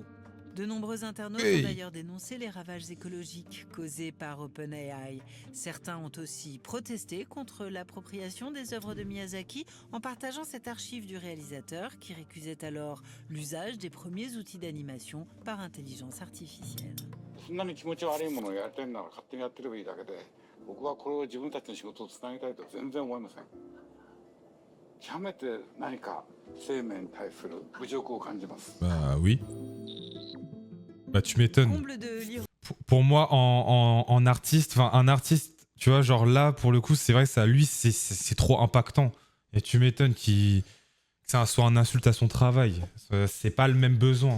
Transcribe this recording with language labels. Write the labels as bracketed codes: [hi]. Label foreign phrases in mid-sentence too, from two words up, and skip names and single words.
[fr] De nombreux internautes ont d'ailleurs dénoncé les ravages écologiques causés par OpenAI. Certains ont aussi protesté contre l'appropriation des œuvres de Miyazaki en partageant cette archive du réalisateur qui récusait alors l'usage des premiers outils d'animation par intelligence artificielle. [ja] そんなに気持ち悪いものをやりたいなら勝手にやってればいいだけで、僕はこれを自分たちの仕事をつなげたいとは全然思いません。極めて何か生命に対する侮辱を感じます。 [fr] Bah oui. Bah tu m'étonnes. Pour moi, en artiste, enfin un artiste, tu vois, genre là, pour le coup, c'est vrai que ça, lui, c'est trop impactant. Et tu m'étonnes que ça soit une insulte à son travail. C'est pas le même besoin.